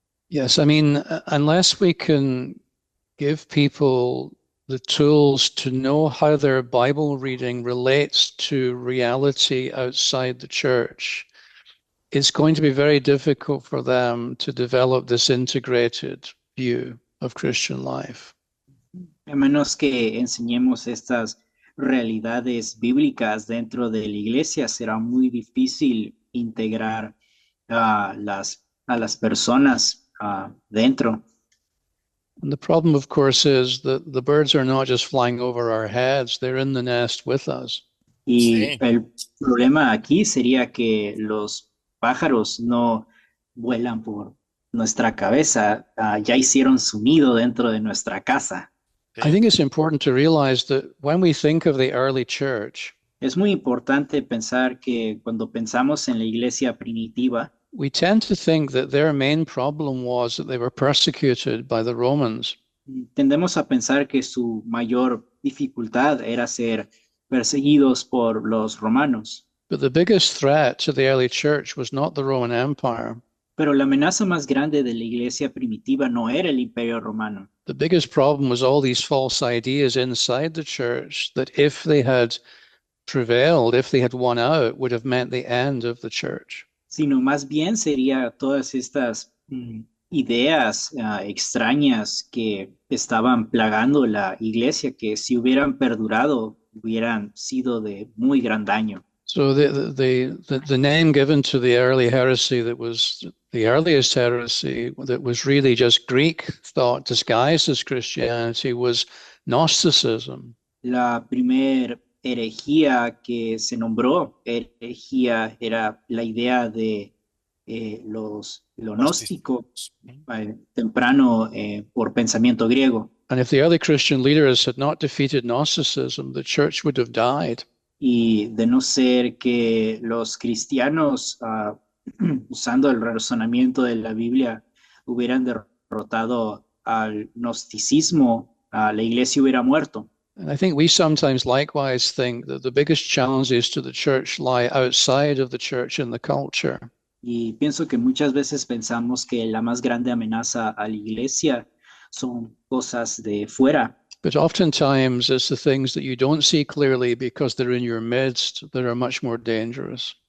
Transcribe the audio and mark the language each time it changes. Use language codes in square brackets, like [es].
[en] Yes, I mean, unless we can give people the tools to know how their Bible reading relates to reality outside the church, it's going to be very difficult for them to develop this integrated view of Christian life. [es] A menos que enseñemos estas realidades bíblicas dentro de la iglesia, será muy difícil integrar a las personas dentro. [en] And the problem, of course, is that the birds are not just flying over our heads, they're in the nest with us. [es] Y Sí. el problema aquí sería que los pájaros no vuelan por nuestra cabeza, ya hicieron su nido dentro de nuestra casa. [en] I think it's important to realize that when we think of the early church, [es] Es muy importante pensar que cuando pensamos en la iglesia primitiva, [en] we tend to think that their main problem was that they were persecuted by the Romans. [es] tendemos a pensar que su mayor dificultad era ser perseguidos por los romanos. [en] But the biggest threat to the early church was not the Roman Empire. [es] Pero la amenaza más grande de la iglesia primitiva no era el imperio romano. [en] The biggest problem was all these false ideas inside the church that if they had prevailed, if they had won out, would have meant the end of the church. [es] Sino más bien sería todas estas ideas extrañas que estaban plagando la iglesia, que si hubieran perdurado, hubieran sido de muy gran daño. [en] So the name given to the early heresy that was the earliest heresy that was really just Greek thought disguised as Christianity was Gnosticism. [es] La primer herejía que se nombró herejía era la idea de lo gnóstico temprano por pensamiento griego. [en] And if the early Christian leaders had not defeated Gnosticism, the church would have died. [es] Y de no ser que los cristianos, usando el razonamiento de la Biblia, hubieran derrotado al gnosticismo, la iglesia hubiera muerto. [en] And I think we sometimes likewise think that the biggest challenges to the church lie outside of the church in the culture. [es] Y pienso que muchas veces pensamos que la más grande amenaza a la iglesia son cosas de fuera. [en] But oftentimes it's the things that you don't see clearly because they're in your midst that are much more dangerous.